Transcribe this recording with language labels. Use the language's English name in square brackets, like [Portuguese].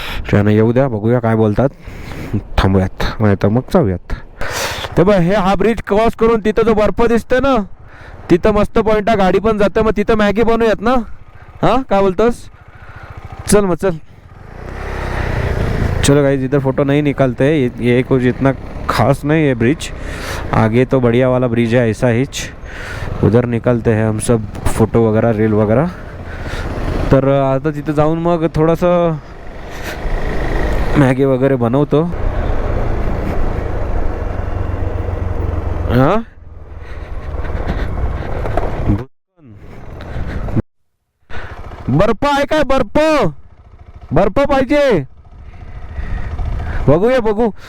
[Marathi] त्यांना येऊ द्या, बघूया काय बोलतात. थांबूयात नाही तर मग जाऊयात. ते बघ, हे हा ब्रिज क्रॉस करून तिथं जो बर्फ दिसतोय ना, तिथं मस्त पॉईंट आहे, गाडी पण जाते. मग तिथं मॅगी बनवूयात ना? हां, काय बोलतोस? चल मग चल. [Hindi] चलो गाइस, इधर फोटो नहीं निकालते, ये कुछ इतना खास नहीं है ब्रिज. आगे तो बढ़िया वाला ब्रिज है ऐसा ही, उधर निकालते हैं हम सब फोटो वगैरह, रील वगैरह. [Marathi] तर आता तिथे जाऊन मग थोडंसं मॅगी वगैरे बनवतो. हां, बर्फ आहे काय? बर्फ पाहिजे. बघूया बघू.